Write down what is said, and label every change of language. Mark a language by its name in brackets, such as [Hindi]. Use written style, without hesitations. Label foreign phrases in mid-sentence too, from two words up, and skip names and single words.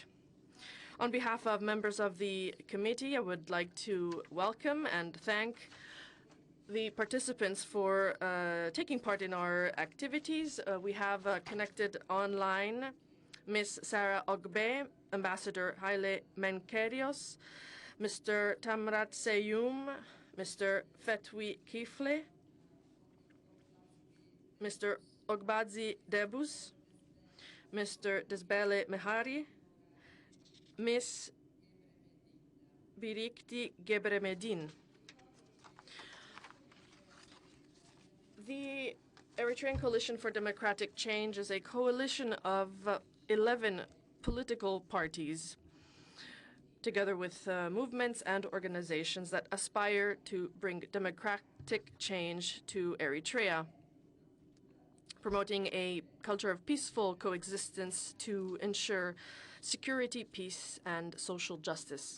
[English] On behalf of members of the committee, I would like to welcome and thank the participants for taking part in our activities. We have connected online Ms. Sarah Ogbe, Ambassador Haile Menkerios, Mr. Tamrat Seyum, Mr. Fetwi Kifle, Mr. Ogbazi Debus, Mr. Desbele Mehari, Ms. Birikti Gebremedin. The Eritrean Coalition for Democratic Change is a coalition of 11 political parties, together with movements and organizations that aspire to bring democratic change to Eritrea, promoting a culture of peaceful coexistence to ensure security, peace, and social justice.